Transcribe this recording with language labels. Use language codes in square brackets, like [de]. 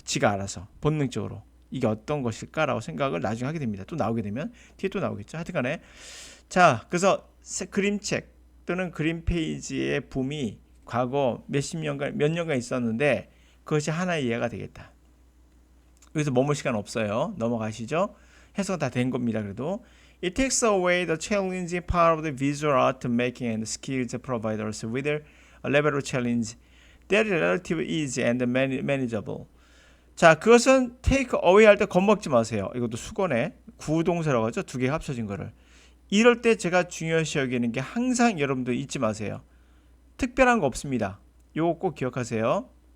[ko] 지가 알아서 본능적으로 이게 어떤 것일까라고 생각을 나중에 하게 됩니다. 또 나오게 되면 뒤에 또 나오겠죠. 하여튼간에 자, 그래서 그림책 또는 그림 페이지의 붐이 과거 몇 년간 있었는데 그것이 하나의 이해가 되겠다. 여기서 머물 시간 없어요. 넘어가시죠. 해석 다 된 겁니다. 그래도 [en] It takes away the challenging part of the visual art making and skills providers with a level of challenge that is relatively easy and manageable. [ko] 자, 그것은 [en] take away [ko] 할 때 겁먹지 마세요. 이것도 수건에 구동사라고 하죠. 두 개 합쳐진 거를. 이럴 때 제가 중요시 여기는 게 항상 여러분들 잊지 마세요. 특별한 거 없습니다. 요거 꼭 기억하세요.